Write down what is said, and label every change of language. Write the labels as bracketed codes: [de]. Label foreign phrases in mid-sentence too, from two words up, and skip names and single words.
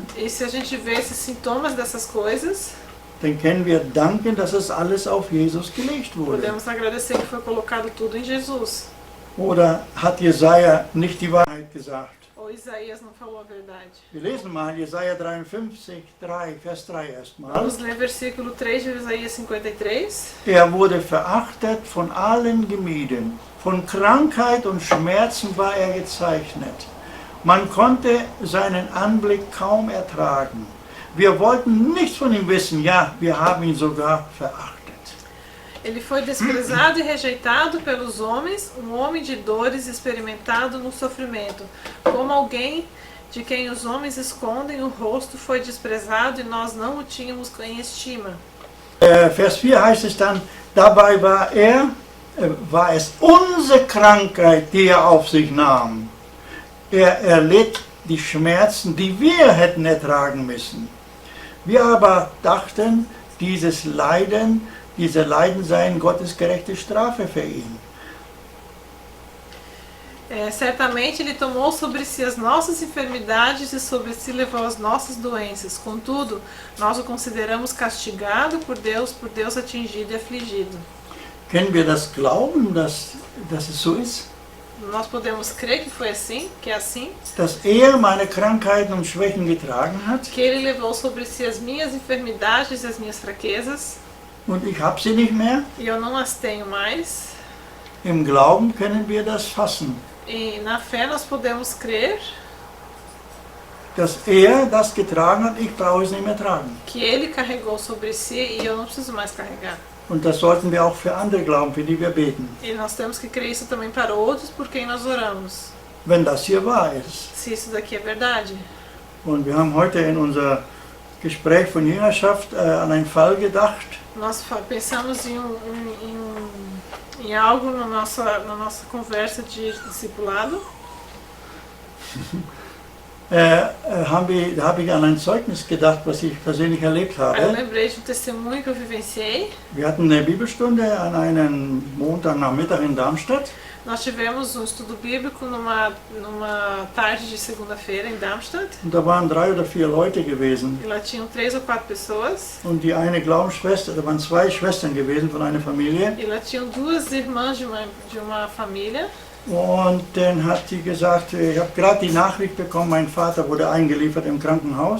[pt] E se a gente vê esses sintomas dessas coisas, [de] dann können wir danken, dass es alles auf Jesus gelegt wurde. [pt] podemos agradecer que foi colocado tudo em Jesus. [de] Oder hat Jesaja nicht die Wahrheit gesagt? [pt] Ou Isaías não falou a verdade. [de] Wir lesen mal Jesaja 53, 3, Vers 3 erstmal. [pt] Vamos ler versículo 3 de Isaías 53. [de] Er wurde verachtet, von allen gemieden. Von Krankheit und Schmerzen war er gezeichnet. Man konnte seinen Anblick kaum ertragen. Wir wollten nichts von ihm wissen, ja, wir haben ihn sogar verachtet. [pt] Ele foi desprezado e rejeitado pelos homens, um homem de dores experimentado no sofrimento. Como alguém de quem os homens escondem o rosto foi desprezado e nós não o tínhamos em estima. [de] Vers 4 heißt es dann, dabei war es unsere Krankheit, die er auf sich nahm. Er erlitt die Schmerzen, die wir hätten ertragen müssen. Wir aber dachten, diese Leiden seien Gottes gerechte Strafe für ihn. [pt] Certamente ele tomou sobre si as nossas enfermidades e sobre si levou as nossas doenças. Contudo, nós o consideramos castigado por Deus atingido e afligido. [de] Können wir das glauben, dass es so ist? [pt] Nós podemos crer que foi assim, que é assim, [de] Dass er meine Krankheiten und Schwächen getragen hat [pt] que ele levou sobre si as minhas enfermidades e as minhas fraquezas, [de] und ich habe sie nicht mehr? [pt] e eu não as tenho mais. [de] Im Glauben können wir das fassen, [pt] E na fé nós podemos crer [de] dass er das getragen hat, ich brauche es nicht mehr tragen. [pt] que ele carregou sobre si e eu não preciso mais carregar. [de] Und das sollten wir auch für andere glauben, für die wir beten, [pt] E nós temos que crer isso também para outros por quem nós oramos. [de] wenn das hier wahr ist. [pt] Se isso daqui é verdade. [de] Und wir haben heute in unser Gespräch von Jüngerschaft an einen Fall gedacht. [pt] Nós pensamos em algo na nossa conversa de discipulado. [de] Da habe ich an ein Zeugnis gedacht, was ich persönlich erlebt [pt] Aí eu [de] habe. [pt] lembrei de um testemunho que eu vivenciei. [de] Wir hatten eine Bibelstunde an einem Montagnachmittag in Darmstadt. [pt] Nós tivemos um estudo bíblico numa tarde de segunda-feira em Darmstadt. [de] Und da waren 3 oder 4 Leute gewesen. [pt] E lá tinham 3 ou 4 pessoas. [de] Und die eine Glaubensschwester, da waren 2 Schwestern gewesen von einer Familie. [pt] E lá tinham 2 irmãs de uma família. [de] Und dann hat sie gesagt, ich habe gerade die Nachricht bekommen, mein Vater wurde eingeliefert im Krankenhaus,